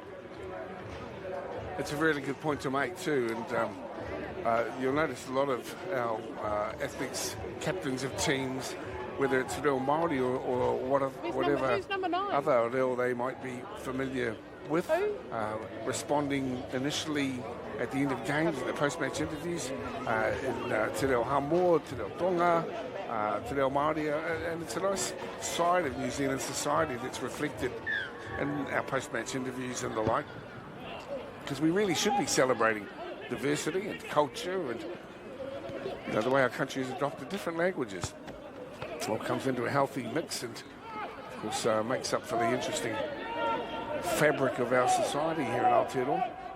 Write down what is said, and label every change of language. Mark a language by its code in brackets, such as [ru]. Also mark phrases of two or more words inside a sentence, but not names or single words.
[en] It's a really good point to make too, and you'll notice a lot of our athletes, captains of teams, whether it's reo Māori or whatever other reo they might be familiar with, responding initially at the end of games, at the post-match interviews, in [mi] Te Reo Hamor, Te Reo Tonga, Te Reo Māori, [en] and it's a nice side of New Zealand society that's reflected in our post-match interviews and the like, because we really should be celebrating diversity and culture and, you know, the way our country has adopted different languages. It all comes into a healthy mix and, of course, makes up for the interesting fabric of our society here in Aotearoa.